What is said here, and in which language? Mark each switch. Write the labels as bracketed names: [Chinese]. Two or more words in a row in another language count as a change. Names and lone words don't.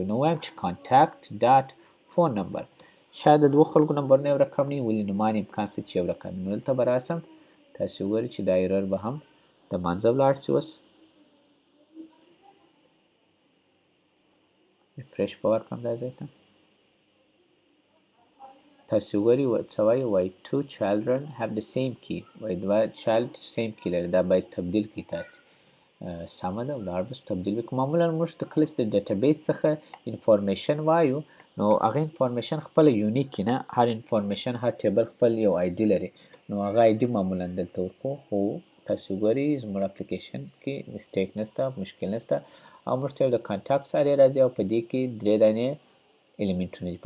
[Pashto] نو وایم چې [English] contact dot phone number [Pashto] شاید د 2 خلکو نمبرونه یو رقم نه وي، ولې نومان امکان شته چې یو رقم وي. نو دلته به راسم، تاسې وګورئ چې دا ایرر به هم د منځه ولاړ شي. اوس ریفریش به ورکړم دا ځای ته. [English] تاسو وګورئ څه وایي two children have the same key. [Pashto] وایي 2 [English] child same key [Pashto] لري، دا باید تبدیل کړئ تاسې. سمه ده ولاړ به تبدیل وکړو. معمولا موږ د کله چې د ډیټابیس څخه انفارمیشن وایو نو هغه انفارمیشن خپله یونیک نه، هر انفارمیشن هر ټیبل خپل یو آی ډي لري. نو هغه آی ډي معمولا دلته ورکړو. خو تاسو وګورئ زموږ اپلیکیشن کې مسټیک نشته، مشکل نشته او موږ ته یو د [English] contacts array [Pashto] راځي او په دې کې 3 دانې الیمنټونه دي.